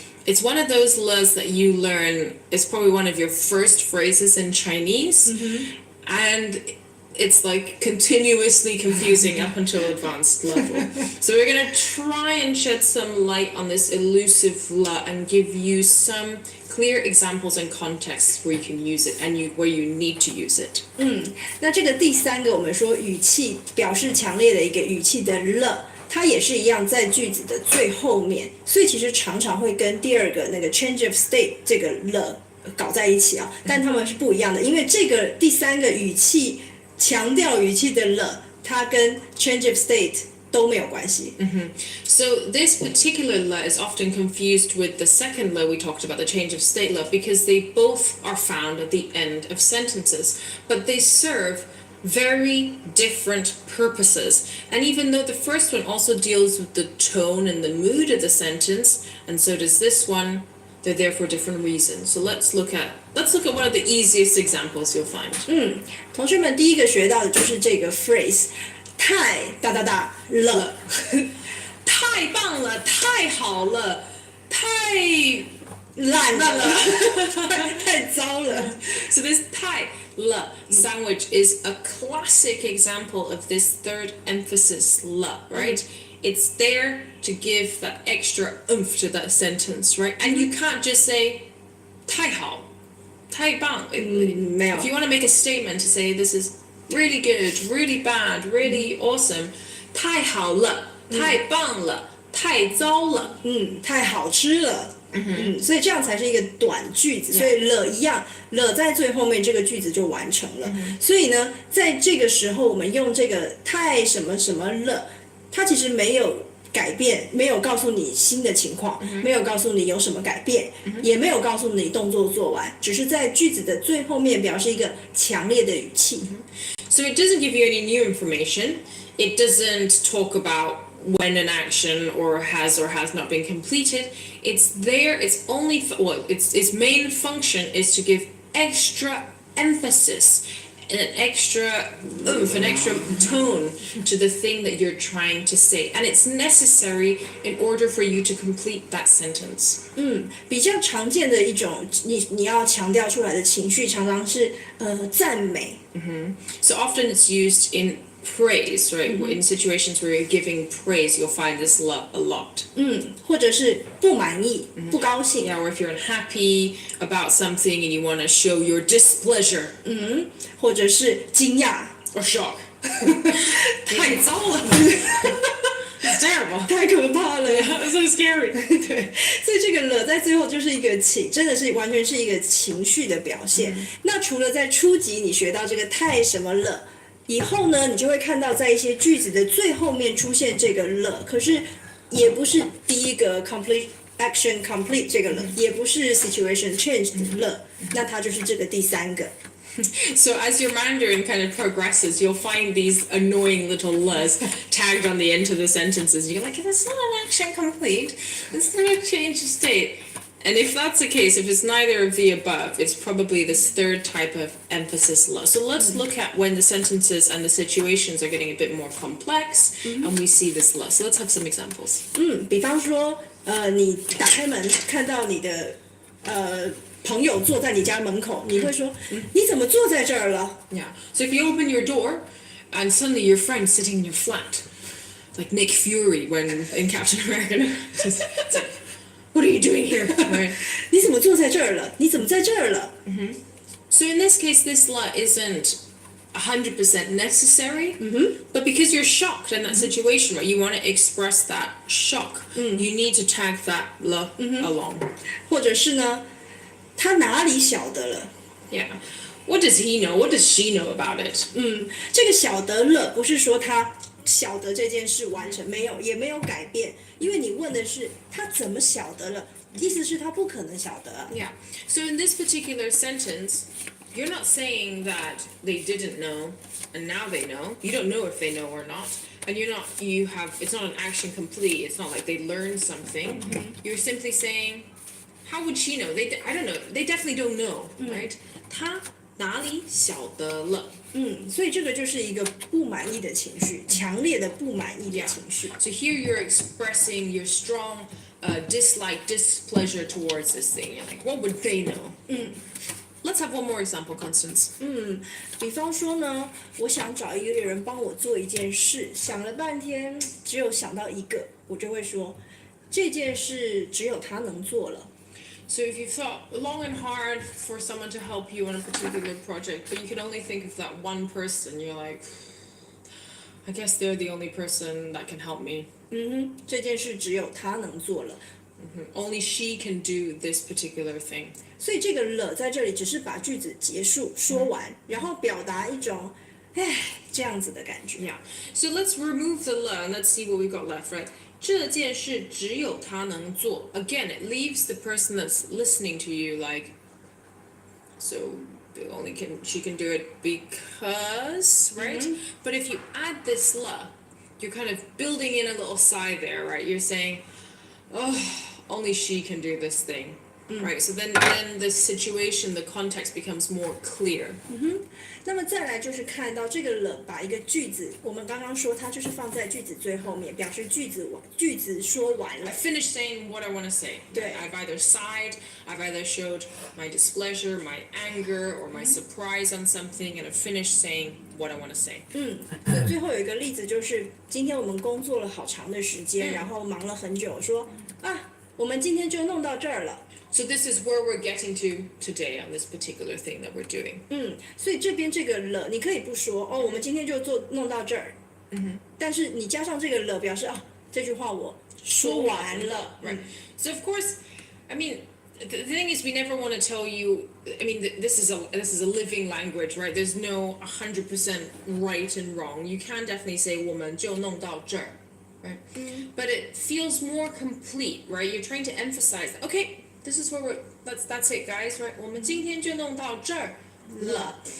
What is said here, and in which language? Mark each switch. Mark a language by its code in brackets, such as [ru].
[en] It's one of those le's that you learn. It's probably one of your first phrases in Chinese, and it's like continuously confusing up until advanced level. So we're gonna try and shed some light on this elusive le and give you some clear examples and contexts where you can use it and where you need to use it. [zh] 那这个第3个我们说语气表示强烈的一个语气的了，它也是一样在句子的最后面，所以其实常常会跟第2个那个 change of state 这个了搞在一起啊，但它们是不一样的，因为这个第3个语气强调语气的了，它跟 change of state 都没有关系。 [en] So this particular le is often confused with the second le we talked about, the change of state le, because they both are found at the end of sentences, but they serve very different purposes. And even though the first one also deals with the tone and the mood of the sentence, and so does this one, they're there for different reasons. So let's look at one of the easiest examples you'll find. [zh] 同学们第一个学到的就是这个 phrase 太了太棒了，太好了，太烂烂了太糟了。 [en] So this 太了 sandwich is a classic example of this third emphasis 了, right? It's there to give that extra oomph to that sentence, right? And you can't just say 太好,太棒. [zh] 没有 [en] If you want to make a statement to say this is really good, really bad, really awesome, 太好了,太棒了,太糟了. [zh] 太好吃了。所以这样才是一个短句子，所以了一样，了在最后面，这个句子就完成了。所以呢，在这个时候，我们用这个太什么什么了，它其实没有改变，没有告诉你新的情况，没有告诉你有什么改变，也没有告诉你动作做完，只是在句子的最后面表示一个强烈的语气。 [en] So it doesn't give you any new information. It doesn't talk about when an action or has not been completed. It's there. It's only its main function is to give extra emphasis and an extra oomph, an extra tone to the thing that you're trying to say, and it's necessary in order for you to complete that sentence. [zh] 比较常见的一种你要强调出来的情绪，常常是赞美。 [en] So often it's used in praise, right? In situations where you're giving praise, you'll find this a lot. [zh] 或者是不满意、不高兴。 [en] Yeah, or if you're unhappy about something and you want to show your displeasure. [zh] 或者是惊讶 [en] or shock. 太糟了 It's terrible. [zh] 太可怕了 [en] It's so scary. [zh] 对，所以这个了在最后就是一个真的是完全是一个情绪的表现。那除了在初级你学到这个太什么了以后呢，你就会看到在一些句子的最后面出现这个了，可是也不是第一个 complete action complete 这个了，也不是 situation change 的了，那它就是这个第三个。 [en] So as your Mandarin kind of progresses, you'll find these annoying little l's tagged on the end of the sentences. You're like, that's not an action complete. It's not a change of state. And if that's the case, if it's neither of the above, it's probably this third type of emphasis了. So let's look at when the sentences and the situations are getting a bit more complex, and we see this了. So let's have some examples. [zh] 比方说，你打开门看到你的朋友坐在你家门口，你会说，你怎么坐在这儿了？ [en] Yeah. So if you open your door, and suddenly your friend's sitting in your flat, like Nick Fury when in Captain America. It's like, what are you doing here? Right. [zh] 你怎么坐在这儿了？你怎么在这儿了？ [en] So in this case, this la isn't 100% necessary, but because you're shocked in that situation, right, you want to express that shock, you need to tag that la along. [zh] 或者是呢，他哪里晓得了？ [en] Yeah. What does he know? What does she know about it? [zh] 这个晓得了，不是说他晓得这件事完成没有，也没有改变，因为你问的是他怎么晓得了，意思是他不可能晓得。 Yeah. [en] So in this particular sentence, you're not saying that they didn't know and now they know. You don't know if they know or not. And it's not an action complete. It's not like they learned something. You're simply saying, how would she know? I don't know. They definitely don't know, right? [zh] 他哪里晓得了？所以这个就是一个不满意的情绪，强烈的不满意的情绪。 [en] So here you're expressing your strong dislike, displeasure towards this thing. You're like, what would they know? Let's have one more example, Constance. [zh] 比方说呢，我想找一个人帮我做一件事，想了半天，只有想到一个，我就会说，这件事只有他能做了。 [en] So if you thought long and hard for someone to help you on a particular project, but you can only think of that one person, you're like, I guess they're the only person that can help me. [zh] 这件事只有他能做了。 [en] Only she can do this particular thing. [zh] 所以这个了在这里只是把句子结束说完，然后表达一种，这样子的感觉。 [en] Yeah. So let's remove the le and let's see what we've got left, right? [zh] 这件事只有他能做. [en] Again, it leaves the person that's listening to you like, so she can do it because, right? But if you add this le, you're kind of building in a little sigh there, right? You're saying, oh, only she can do this thing. right? So then the situation, the context becomes more clear. [zh] 那么再来就是看到这个了，把一个句子，我们刚刚说它就是放在句子最后面，表示句子说完 [en] I [zh] 了。 [en] finished saying what I want to say. [zh] 对。 [en] I've either sighed, I've either showed my displeasure, my anger, or my surprise on something, and I've finished saying what I want to say. [zh] 所以最后有一个例子就是，今天我们工作了好长的时间，然后忙了很久，说啊，我们今天就弄到这儿了。 [en] So this is where we're getting to today on this particular thing that we're doing. [zh] 所以这边这个了，你可以不说哦，我们今天就弄到这儿。但是你加上这个了，表示啊，这句话我说完了。 [en] Right. So of course, I mean, the thing is, we never want to tell you. I mean, this is a living language, right? There's no 100% right and wrong. You can definitely say 我们就弄到这儿, right? But it feels more complete, right? You're trying to emphasize, okay, this is where that's it, guys, right? [zh] 我们今天就弄到这儿了.